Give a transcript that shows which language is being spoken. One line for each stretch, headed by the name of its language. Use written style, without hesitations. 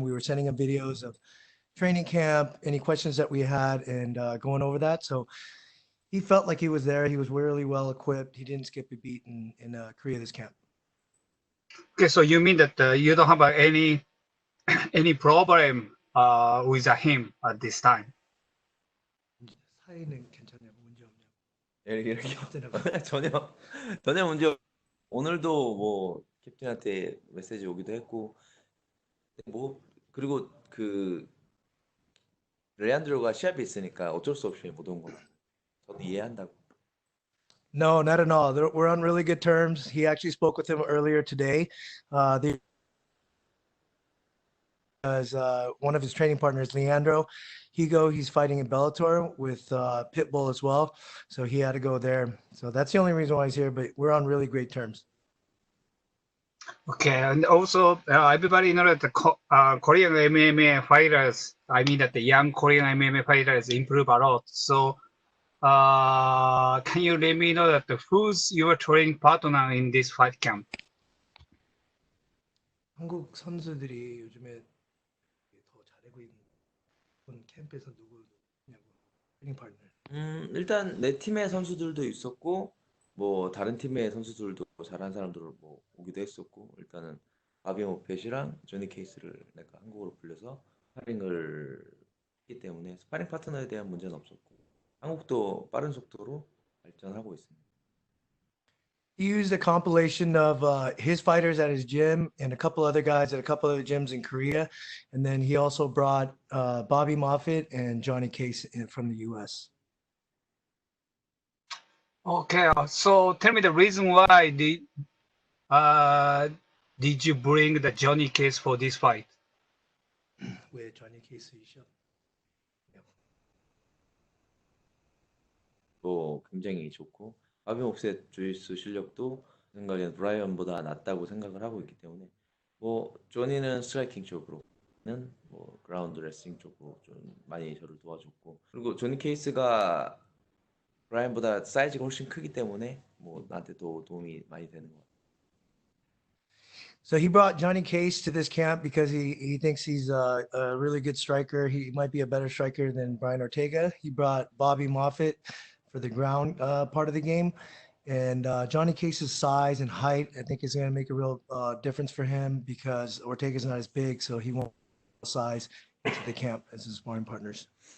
English: We were sending him videos of training camp, any questions that we had, and going over that. So he felt like he was there. He was really well equipped. He didn't skip a beat in Korea this camp. Okay, so you mean that you don't have any problem with him at this time?
Korean: 사이는 괜찮냐고 문제 없냐고. 이렇게 전혀 문제 없. 오늘도 뭐 캡틴한테 메시지 오기도 했고 뭐 그리고 그 레안드로가 시합이 있으니까 어쩔 수 없이 못 온 거. 저도 이해한다고.
English: No, not at all. We're on really good terms. He actually spoke with him earlier today. One of his training partners, Leandro Higo, he's fighting in Bellator with Pitbull as well. So he had to go there. So that's the only reason why he's here, but we're on really great terms. Okay, and also everybody knows that the Korean MMA fighters, I mean that the young Korean MMA fighters improve a lot. So can you let me know that who's your training partner in this fight camp?
Korean: 한국 선수들이 요즘에 더 잘하고 있는 캠프에서 누구냐고 트레이닝 파트너. 일단 내 팀의 선수들도 있었고 뭐 다른 팀의 선수들도 잘하는 사람들을 뭐 오기도 했었고 일단은 바비 모펫이랑 조니 케이스를 내가 한국으로 불려서 스파링을 했기 때문에 스파링 파트너에 대한 문제는 없었고 한국도 빠른 속도로 발전하고 있습니다.
English: He used a compilation of his fighters at his gym and a couple other guys at a couple other gyms in Korea. And then he also brought Bobby Moffitt and Johnny Case from the US. Okay, so tell me the reason why did you bring the Johnny Case for this fight?
Korean: 왜 Johnny Case 시합? 또 굉장히 좋고 바비 옵셋 주짓수 실력도 생각에는 브라이언보다 낫다고 생각을 하고 있기 때문에 뭐 조니는 스트라이킹 쪽으로는 뭐 그라운드 레슬링 쪽으로 좀 많이 저를 도와줬고 그리고 조니 케이스가 브라이언보다 사이즈가 훨씬 크기 때문에 뭐 나한테 도 도움이 많이 되는 것 같아요.
English: So he brought Johnny Case to this camp because he thinks he's a really good striker. He might be a better striker than Brian Ortega. He brought Bobby Moffitt for the ground part of the game. And Johnny Case's size and height, I think, is going to make a real difference for him because Ortega's not as big, so he won't size into the camp as his sparring partners.